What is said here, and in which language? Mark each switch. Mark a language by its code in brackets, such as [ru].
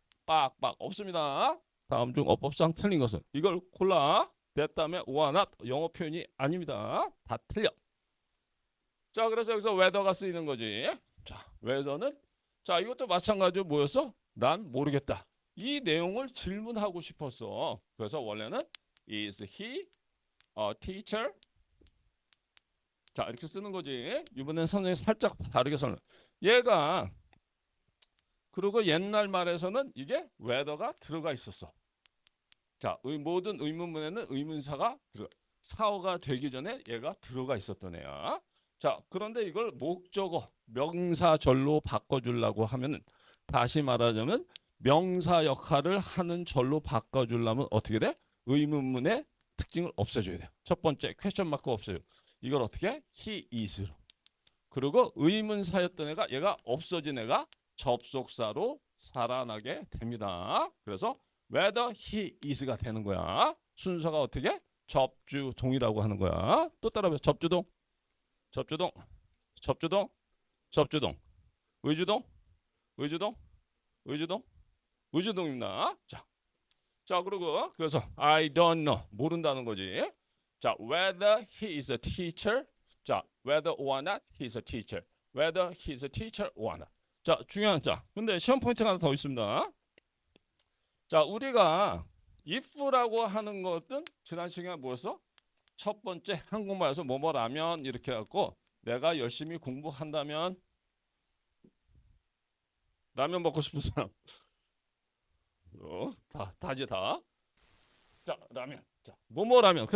[ko] 빡빡 없습니다. 다음 중 어법상 틀린 것은 이걸 골라. that 다음에 [en] or not [ko] 영어 표현이 아닙니다. 다 틀려. 자, 그래서 여기서 whether가 쓰이는 거지. 자, whether는 자, 이것도 마찬가지로 뭐였어? 난 모르겠다. 이 내용을 질문하고 싶었어. 그래서 원래는 [en] is he a teacher? [ko] 자, 이렇게 쓰는 거지. 이번엔 선생님이 살짝 다르게 설명. 얘가 그리고 옛날 말에서는 이게 whether가 들어가 있었어. 자, 모든 의문문에는 의문사가 사어가 되기 전에 얘가 들어가 있었던 애야. 자, 그런데 이걸 목적어, 명사절로 바꿔주려고 하면은 다시 말하자면 명사 역할을 하는 절로 바꿔주려면 어떻게 돼? 의문문의 특징을 없애줘야 돼. 첫 번째 퀘스천 마크 없애요. 이걸 어떻게? he is로. 그리고 의문사였던 애가 얘가 없어진 애가 접속사로 살아나게 됩니다. 그래서 [en] whether he is [ko] 가 되는 거야. 순서가 어떻게? 접주동이라고 하는 거야. 또 따라해봐. 접주동, 접주동, 접주동, 접주동, 의주동, 의주동, 의주동, 의주동입니다. 자, 그리고 그래서 I don't know 모른다는 거지. [en] 자, whether he is a teacher. 자, whether or not he is a teacher. whether he is a teacher or not. [ko] 자, 중요한 자. 근데 시험 포인트가 하나 더 있습니다. 자, 우리가 if라고 하는 것은 지난 시간에 뭐였어? 첫 번째 한국말에서 뭐뭐라면 이렇게 해갖고 내가 열심히 공부한다면 라면 먹고 싶은 사람 다지 다. 자, 라면. 자, 뭐뭐라면.